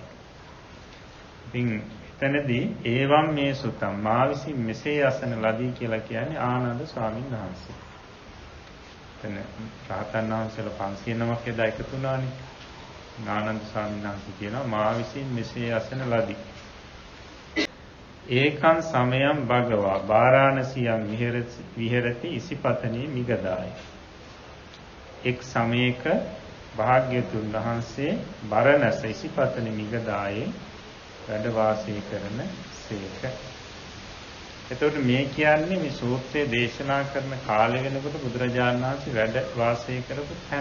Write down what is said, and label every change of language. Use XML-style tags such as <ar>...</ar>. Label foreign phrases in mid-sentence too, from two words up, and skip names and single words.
<si>ඉතින් එතනදී</si> <pi>ඒවම් මේ සුතම්</pi> <si>මා විසින් මෙසේ අසන ලදී කියලා කියන්නේ ආනන්ද ස්වාමීන් වහන්සේ. එතන රහතන් වහන්සේලා 500 නමක් එදා එකතු වුණානේ. ආනන්ද ස්වාමීන් වහන්සේ කියනවා මා විසින් මෙසේ අසන ලදී.</si> <pi>ඒකං සමයං භගවා වාරාණසියං විහෙරති ඉසිපතනේ මිගදාය.</pi> <si>එක් සමයක භාග්‍යතුන් වහන්සේ බරණැස ඉසිපතනේ මිගදායේ වැඩ වාසය කරන සේක. එතකොට මේ කියන්නේ මේ සූත්‍රය දේශනා කරන කාලය වෙනකොට බුදුරජාණන් වහන්සේ වැඩ වාසය කරපු තැන.</si>